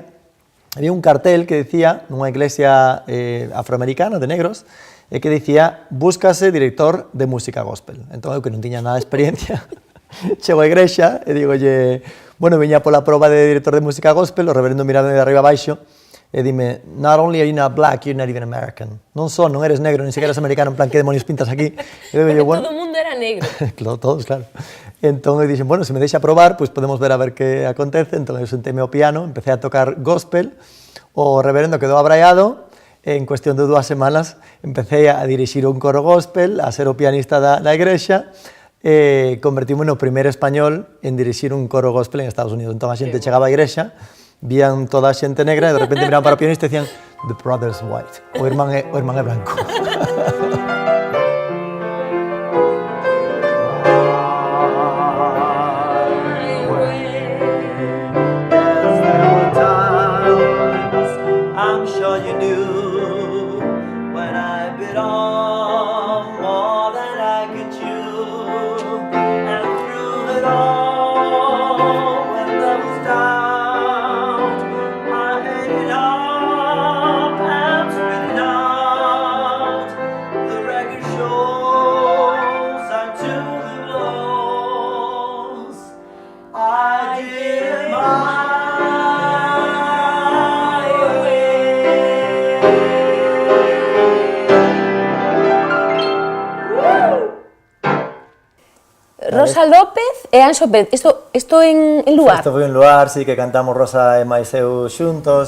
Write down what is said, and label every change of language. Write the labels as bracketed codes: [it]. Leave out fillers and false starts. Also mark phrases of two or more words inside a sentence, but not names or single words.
[gl] Había un cartel que decía, nunha iglesia afroamericana de negros, que decía, búscase director de música gospel. Entón eu que non tiña nada de experiencia, chego á igrexa e digolle, bueno, viña pola proba de director de música gospel, o reverendo mirando de arriba abaixo, e dime, [en] not only are you not black, you're not even American. [es] Non eres negro, ni siquiera eres americano, en plan, que demonios pintas aquí? [gl] Porque todo o mundo era negro. Claro, todos, claro. Entón, eu dixen, bueno, se me deixa probar, pois podemos ver a ver que acontece. Entón, eu sentéme ao piano, empecé a tocar gospel, o reverendo quedou abraiado, e en cuestión de 2 semanas empecé a dirixir un coro gospel, a ser o pianista da igrexa, e convertimos no primeiro español en dirixir un coro gospel en Estados Unidos. Entón, a xente chegaba á igrexa, vían toda a xente negra e de repente miraban para o pianista e decían [en] the brother's white, [gl] o irmán é branco. [en] I'm sure you knew when I bit off more than I could chew, and through it all, when there was doubt, I ate it up and spit it out. The record shows I took the blows. I did it my [gl] Rosa López e Anxo Pérez. Isto en Luar? Isto foi en Luar, sí, que cantamos Rosa e máis eu xuntos.